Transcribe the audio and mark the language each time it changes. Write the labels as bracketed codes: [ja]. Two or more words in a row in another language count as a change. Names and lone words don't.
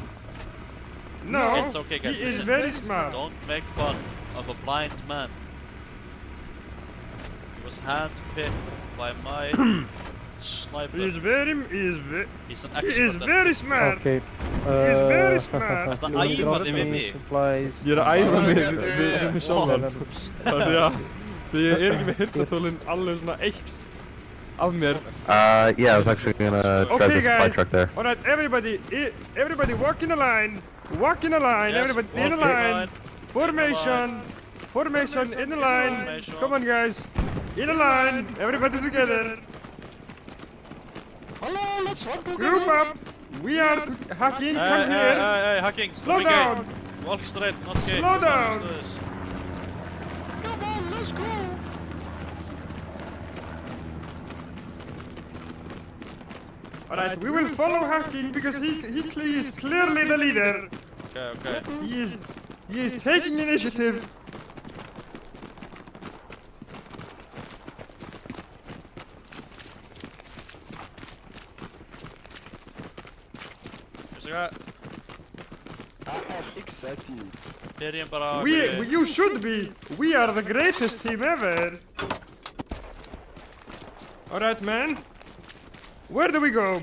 [en] No, It's okay, guys, he is listen. very smart. Don't make fun of a blind man. He was handpicked by my sniper. He is He's an he is expert. very smart. Okay. He is very smart. [is] Þetta æfaði við mig. [en] Supplies. [is] Ég er að æfa mig við sjálfan. Þannig að því ég er ekki með hirtnatólinn alveg svona eitt af mér. [en] Yeah, I was actually gonna drive Okay, the supply guys. truck there. Alright, everybody walk in a line. Walk in a line. Yes, Everybody in a walk in a line. line. Formation. Formation in a line. Formation. Come on, guys. In a line. Everybody together. Hello, let's run Group together. up. We are hacking. Hey, Come here. hey, hacking. Slow Coming down. gay. Walk straight, not gay. Slow down. Come on, let's go. Alright, we will follow hacking because he is clearly the leader. Okay. He is taking initiative. [is] Veistu hvað? [en] I am excited. [is] Byrjum bara [en] You should be. We are the greatest team ever. Alright, man. Where do we go?